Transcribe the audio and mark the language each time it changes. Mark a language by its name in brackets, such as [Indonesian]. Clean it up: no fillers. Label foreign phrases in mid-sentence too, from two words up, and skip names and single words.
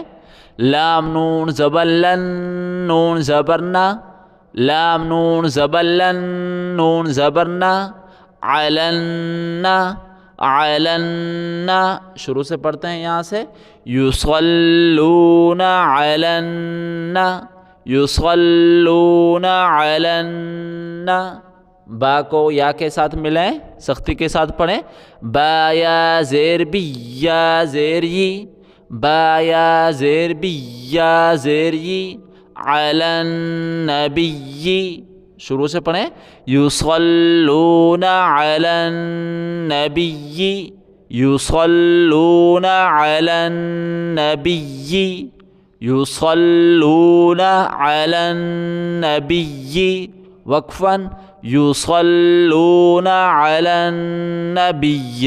[Urdu] لام نون زبر لن، نون زبر نا، لام نون زبر لن، نون زبر نا، علن، شروع سے پڑھتے ہیں یہاں سے، [Arabic] یصلون علن، [Urdu] با کو یا کے ساتھ ملیں، سختی کے ساتھ پڑھیں۔ با یا زیر بی یا زیر ی، با یا زیر بی یا زیر ی، علن نبی، شروع سے پڑھیں، [Arabic] یصلون علی النبی، یصلون علی النبی، یصلون علی النبی وقفاً یصلون علی النبی۔